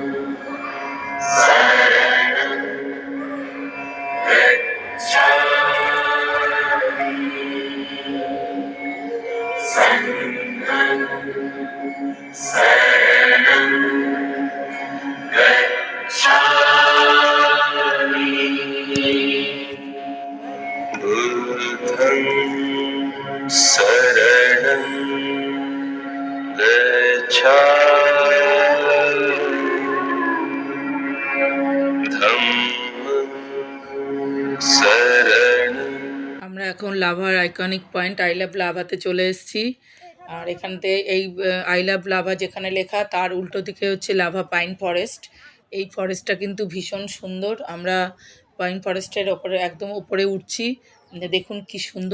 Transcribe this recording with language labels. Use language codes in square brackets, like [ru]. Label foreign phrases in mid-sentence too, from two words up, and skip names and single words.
[pi] शरणं गच्छामि संघं शरणं गच्छामि बुद्धं शरणं गच्छामि धम्मं शरणं। [bn] আমরা এখন লাভার [en] iconic point [bn] আই লাভ লাভাতে চলে এসেছি। আর এখানতে এই আই লাভ লাভা যেখানে লেখা তার উল্টো দিকে হচ্ছে লাভা [en] pine forest. [bn] এই ফরেস্টটা কিন্তু ভীষণ সুন্দর। আমরা পাইন ফরেস্টের ওপরে একদম উপরে উঠছি। দেখুন কি সুন্দর।